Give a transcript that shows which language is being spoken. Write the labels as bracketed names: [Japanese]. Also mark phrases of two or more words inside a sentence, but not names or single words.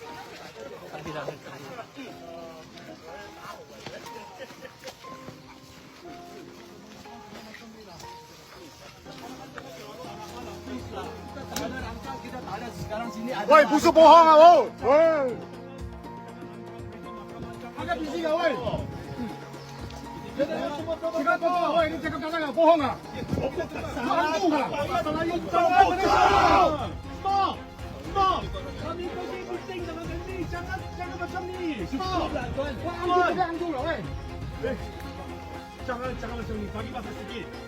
[Chinese] 喂，不是播放啊，喂， [Malay] 喂，agak bising ah,喂，cakap 播放，喂，你 cakap kat sana bohong ah，hantu ah，stop， kami pergi meeting dengan Gandhi, jangan macam ni, stop, hantu lah,喂，jangan macam ni, bagi masa sikit.